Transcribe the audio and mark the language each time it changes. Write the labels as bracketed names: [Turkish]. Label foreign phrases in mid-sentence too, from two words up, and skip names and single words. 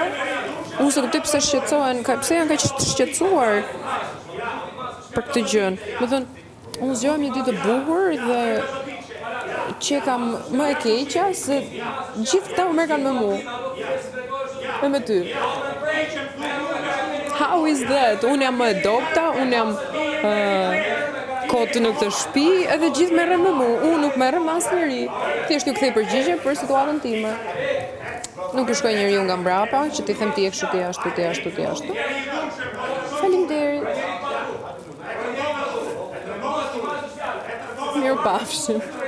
[Albanian] Unë se kuptoj pse shqetësohen, pse janë kaq të shqetësuar për këtë gjën. Do thënë, unë zgjohem një ditë të bukur dhe që kam më e keqja se gjithë këta u merkan me mua. E me ty. [English] How is that? [Albanian] Unë jam më e dobta, unë jam kotë në këtë shtëpi, edhe gjithë merren me mua. Unë nuk merrem me asnjëri. Thjesht ju kthej përgjigje për situatën time. Nuk i shkoj njeriu nga mbrapa, që ti them ti je kështu, ti ashtu, ti ashtu, ti ashtu. Faleminderit. Mirupafshim.